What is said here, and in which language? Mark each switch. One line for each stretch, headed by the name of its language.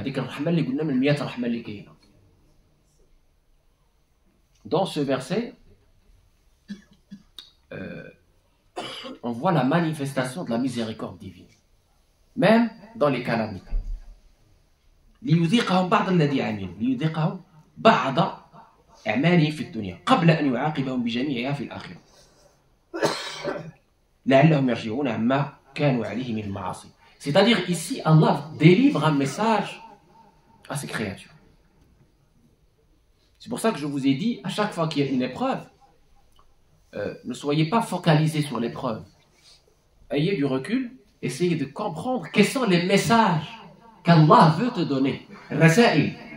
Arabic: هذيك الرحمة اللي قلنا من 100 رحمة اللي كاينة.
French: Dans ce verset, on voit la manifestation de la miséricorde divine, même dans les calamités.
Arabic: ليذيقهم بعض الذي عملوا، ليذيقهم بعض أعمالهم في الدنيا قبل أن يعاقبهم بجميعها في الآخرة لعلهم يرجعون عما كانوا عليه من المعاصي.
French: C'est-à-dire ici, Allah délivre un message à ses créatures. C'est pour ça que je vous ai dit, à chaque fois qu'il y a une épreuve, ne soyez pas focalisés sur l'épreuve. Ayez du recul, essayez de comprendre quels sont les messages qu'Allah veut te donner. Rasaïl.